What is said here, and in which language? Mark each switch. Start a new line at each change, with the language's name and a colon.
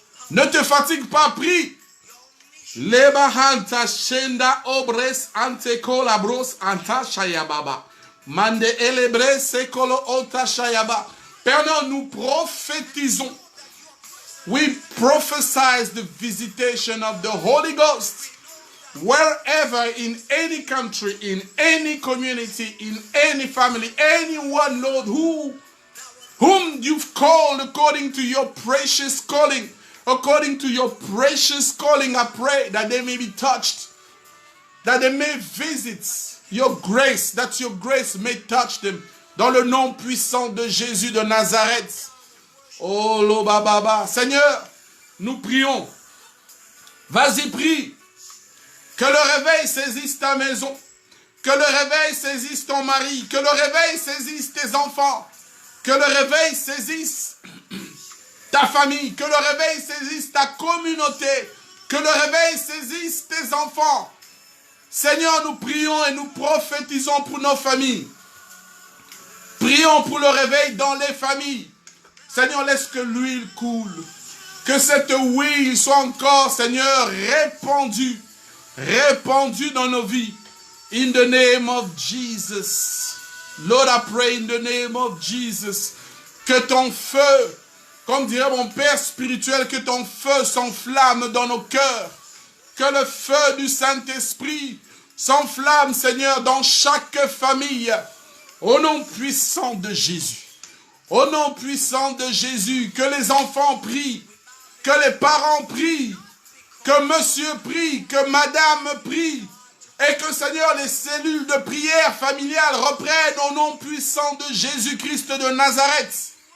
French: Ne te fatigue pas, prie. Leba hanta shenda obres ante kolabros anta shayababa. Mande elebre sekolo ota shayaba. Père, nous prophétisons.
English: We prophesize the visitation of the Holy Ghost wherever, in any country, in any community, in any family, anyone, Lord, whom you've called according to your precious calling. According to your precious calling, I pray that they may be touched, that they may visit your grace, that your grace may touch them.
French: Dans le nom puissant de Jésus de Nazareth. Oh, Lobababa. Seigneur, nous prions. Vas-y, prie. Que le réveil saisisse ta maison. Que le réveil saisisse ton mari. Que le réveil saisisse tes enfants. Que le réveil saisisse ta famille. Que le réveil saisisse ta communauté. Que le réveil saisisse tes enfants. Seigneur, nous prions et nous prophétisons pour nos familles. Prions pour le réveil dans les familles. Seigneur, laisse que l'huile coule. Que cette huile soit encore, Seigneur, répandue. Répandue dans nos vies.
English: In the name of Jesus. Lord, I pray in the name of Jesus.
French: Que ton feu, comme dirait mon Père spirituel, que ton feu s'enflamme dans nos cœurs. Que le feu du Saint-Esprit s'enflamme, Seigneur, dans chaque famille. Au nom puissant de Jésus. Au nom puissant de Jésus, que les enfants prient, que les parents prient, que monsieur prie, que madame prie, et que, Seigneur, les cellules de prière familiale reprennent au nom puissant de Jésus-Christ de Nazareth.